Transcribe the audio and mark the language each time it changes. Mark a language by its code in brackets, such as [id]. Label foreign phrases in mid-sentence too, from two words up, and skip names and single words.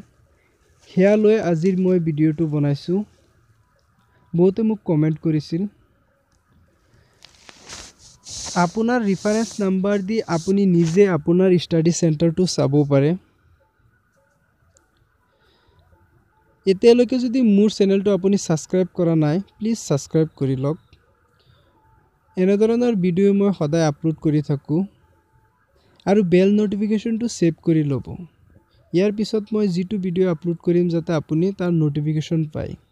[as] এয়া লৈ আজিৰ মই ভিডিঅ' টো বনাইছোঁ। বহুতে মোক কমেণ্ট কৰিছিল। আপোনাৰ [en] reference number [as] দি আপুনি নিজে আপোনাৰ [en] study centre [as] টো চাব পাৰে। एतियाলৈকে যদি মোৰ চেনেলটো আপুনি সাবস্ক্ৰাইব কৰা নাই প্লিজ সাবস্ক্ৰাইব কৰি লওক। এনে ধৰণৰ ভিডিও মই সদায় আপলোড কৰি থাকো আৰু [en] bell notification [as] সেভ কৰি ল'ব। ইয়াৰ পিছত মই যেটো ভিডিও আপলোড কৰিম যাতে আপুনি তাৰ নটিফিকেশন পায়।